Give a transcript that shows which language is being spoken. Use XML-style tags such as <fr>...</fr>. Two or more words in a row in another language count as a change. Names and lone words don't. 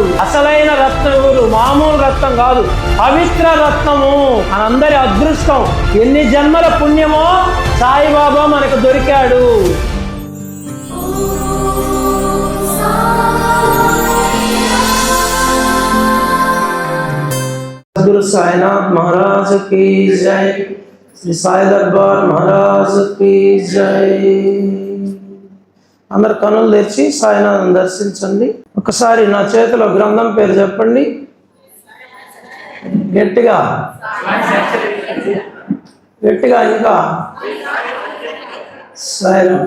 <te>అసలైన రత్నం ఎవరు, మామూలు రత్నం కాదు, పవిత్ర రత్నము. మనందరి అదృష్టం. ఎన్ని జన్మల పుణ్యమో సాయిబాబా మనకు దొరికాడు. గురు సాయినాథ్ మహారాజ్</te> <hi>की जय,</hi> <te>శ్రీ సాయి దర్బార్ మహారాజ్</te> <hi>की जय.</hi> <te>అందరు కనులు తెరిచి సాయినాథ్ని దర్శించండి. ఒకసారి నా చేతిలో గ్రంథం పేరు చెప్పండి గట్టిగా ఇంకా సాయిరామ్.</te>